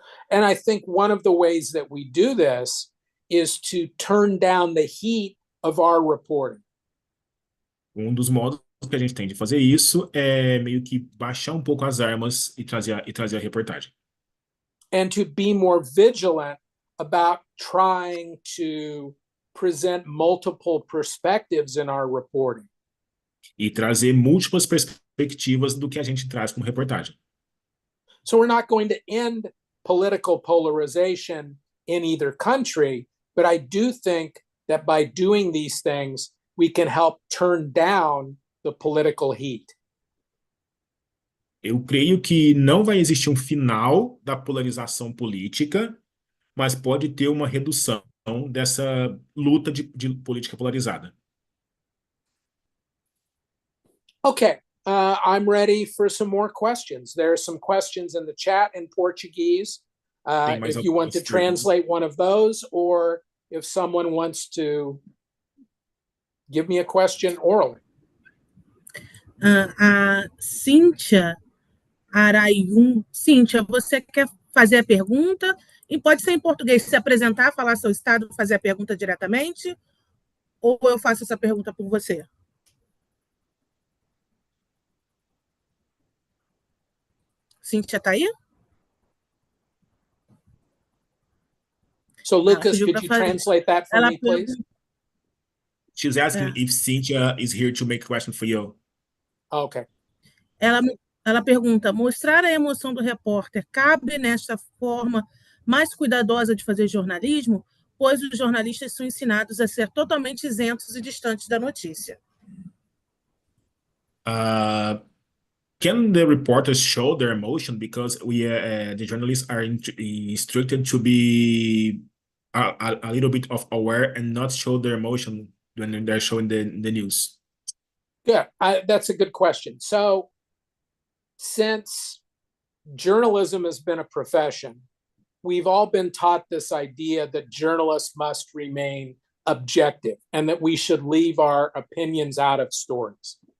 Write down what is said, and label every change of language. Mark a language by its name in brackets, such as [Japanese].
[English] And I think one of the ways that we do this is to turn down the heat of our reporting. [Portuguese] Dos modos que a gente tem de fazer isso é meio que baixar um pouco as armas e trazer a reportagem. [English] And to be more vigilant about trying to present multiple perspectives in our reporting. [Portuguese] E trazer múltiplas perspectivas do que a gente traz como reportagem. [English] So we're not going to end political polarization in either country, but I do think that by doing these things, we can help turn down the political heat. [Portuguese] Eu creio que não vai existir um final da polarização política, mas pode ter uma redução dessa luta de política polarizada. [English] Okay, I'm ready for some more questions. There are some questions in the chat in Portuguese. If you want to translate one of those, or if someone wants to give me a question orally. [Portuguese] A Cíntia Arayum. Cíntia, você quer fazer a pergunta? E pode ser em português, se apresentar, falar seu estado, fazer a pergunta diretamente? Ou eu faço essa pergunta por você? Cíntia, está aí? [English] So, Lucas, could you translate that for me, please? She's asking if Cynthia is here to make a question for you. Okay. [Portuguese] Ela pergunta, mostrar a emoção do repórter cabe nesta forma mais cuidadosa de fazer jornalismo, pois os jornalistas são ensinados a ser totalmente isentos e distantes da notícia. [English] Can the reporters show their emotion, because the journalists are instructed to be a little bit of aware and not show their emotion when they're showing the news? Yeah, that's a good question. So, since journalism has been a profession, we've all been taught this idea that journalists must remain objective and that we should leave our opinions out of stories.